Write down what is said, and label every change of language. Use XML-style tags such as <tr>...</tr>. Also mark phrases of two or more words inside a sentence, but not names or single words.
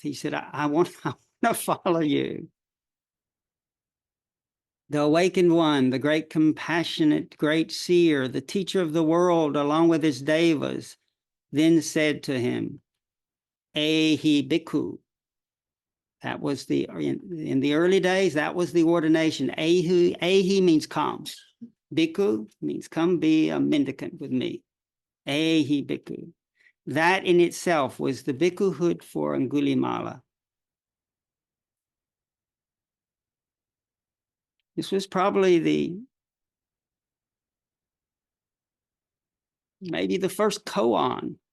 <en>He said, I want to follow you. The awakened one, the great compassionate, great seer, the teacher of the world, along with his devas, then said to him,</en> <pi>"Ehi bhikkhu."</pi> <en>That was in the early days, that was the ordination. Ehi means come. Bhikkhu means come be a mendicant with me.</en> <pi>Ehi bhikkhu.</pi> <en>That in itself was the bhikkhuhood for Angulimala. This was probably maybe the first koan.</en>